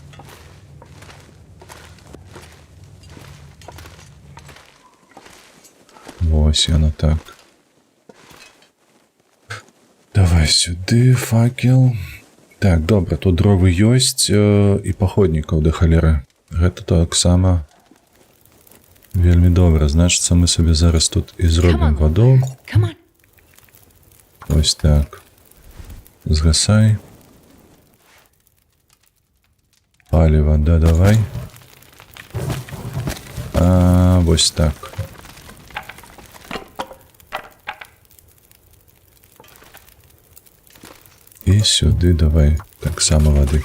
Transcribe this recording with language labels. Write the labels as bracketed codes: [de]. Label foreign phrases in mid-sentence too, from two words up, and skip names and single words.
[be] Вось яно так. Давай сюды, факел. Так, добра, тут дровы ёсць і паходнікаў да халеры. Гэта таксама вельмі добра. Значыцца, мы сабе зараз тут і зробім ваду. [en] Come on. [uk] Ось так. Згасай. [be] Паліва, да, давай. Вось так. [uk] І сюди давай так само води.